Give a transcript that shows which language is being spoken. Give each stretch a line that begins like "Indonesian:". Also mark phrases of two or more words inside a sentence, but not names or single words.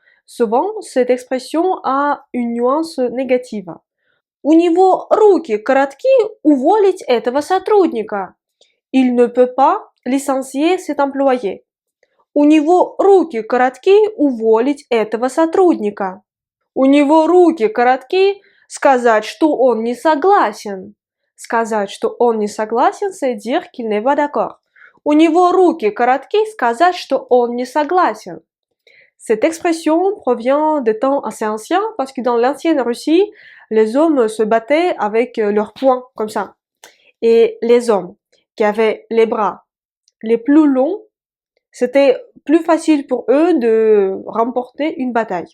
French: Souvent, cette expression a une nuance négative.
Russian: У него руки коротки уволить этого сотрудника.
French: Il ne peut pas licencier cet employé.
Russian: У него руки коротки уволить этого сотрудника. У него руки коротки сказать, что он не согласен. Сказать, что он не согласен,
French: c'est dire qu'il n'est pas d'accord.
Russian: У него руки коротки сказать, что он не согласен.
French: Cette expression provient des temps assez anciens parce que dans l'ancienne Russie, les hommes se battaient avec leurs poings, comme ça. Et les hommes qui avaient les bras les plus longs, c'était plus facile pour eux de remporter une bataille.